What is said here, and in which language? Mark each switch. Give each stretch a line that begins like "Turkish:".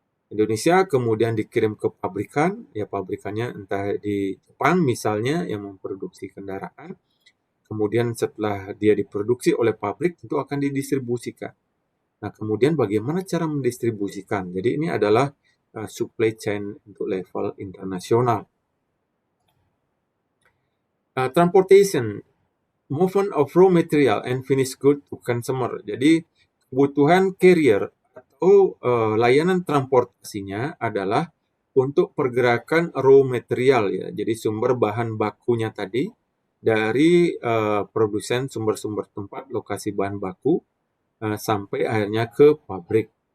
Indonesian: Indonesia kemudian dikirim ke pabrikan, ya pabrikannya entah di Jepang misalnya yang memproduksi kendaraan. Kemudian setelah dia diproduksi oleh pabrik itu akan didistribusikan. Nah, kemudian bagaimana cara mendistribusikan? Jadi ini adalah supply chain untuk level internasional.
English: Transportation, movement of raw material and finished good to consumer.
Indonesian: Jadi kebutuhan carrier atau layanan transportasinya adalah untuk pergerakan raw material ya. Jadi sumber bahan bakunya tadi dari produsen sumber-sumber tempat lokasi bahan baku sampai akhirnya ke pabrik.